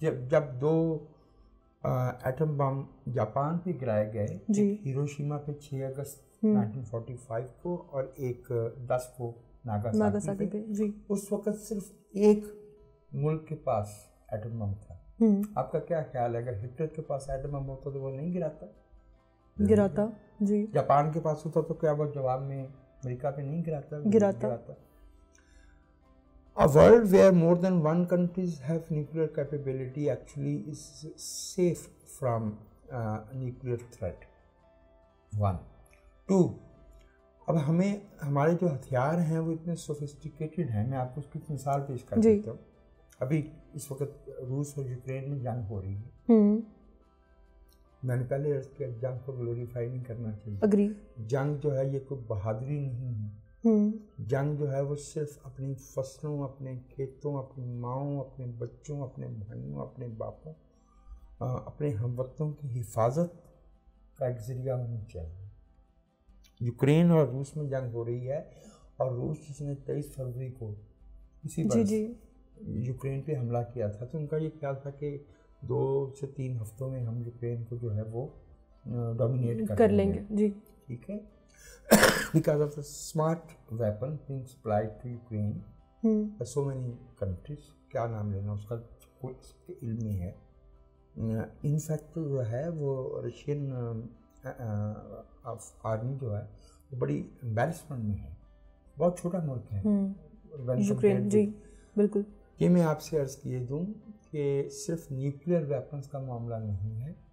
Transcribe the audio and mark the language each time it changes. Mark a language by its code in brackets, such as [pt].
[ur] جب 2 atom bomb Japan پہ گرائے گئے, ایک ہیروشیما پہ 6 اگست 1945 کو اور ایک 10 کو ناگاساکی پہ, اس وقت صرف ایک ملک کے پاس ایٹم بم تھا. آپ کا کیا خیال ہے اگر ہٹلر کے پاس ایٹم بم ہوتا تو وہ نہیں گراتا؟ جی. جاپان کے پاس ہوتا تو کیا وہ جواب میں امریکہ پہ نہیں گراتا؟ [en] A world where more than one countries have nuclear capability actually is safe from nuclear threat. 1. 2. [ur] اب ہمیں ہمارے جو ہتھیار ہیں وہ اتنے سوفسٹیکیٹڈ ہیں. میں آپ کو اس کی مثال پیش کر دیتا ہوں. ابھی اس وقت روس اور یوکرین میں جنگ ہو رہی ہے. میں نے پہلے عرض کیا جنگ کو گلوریفائی نہیں کرنا چاہیے. جنگ جو ہے یہ کوئی بہادری نہیں ہے. جنگ جو ہے وہ صرف اپنی فصلوں، اپنے کھیتوں، اپنی ماؤں، اپنے بچوں، اپنے بھائیوں، اپنے باپوں، اپنے ہم وطنوں کی حفاظت کا ایک ذریعہ ہونا چاہیے. یوکرین اور روس میں جنگ ہو رہی ہے اور روس جس نے 23 فروری کو اسی برس یوکرین پہ حملہ کیا تھا تو ان کا یہ خیال تھا کہ 2 سے 3 ہفتوں میں ہم یوکرین کو جو ہے وہ ڈومینیٹ کر لیں گے. جی ٹھیک ہے. [en] Because of the smart weapon being supplied to Ukraine by so many countries, [ur] کیا نام لینا اس کا کوئی علم نہیں ہے. ان فیکٹ جو ہے وہ رشین آرمی جو ہے وہ بڑی امبیرسمنٹ میں ہے. بہت چھوٹا ملک ہے یوکرین. جی بالکل. یہ میں آپ سے عرض کیے دوں کہ صرف نیوکلیئر ویپنز کا معاملہ نہیں ہے.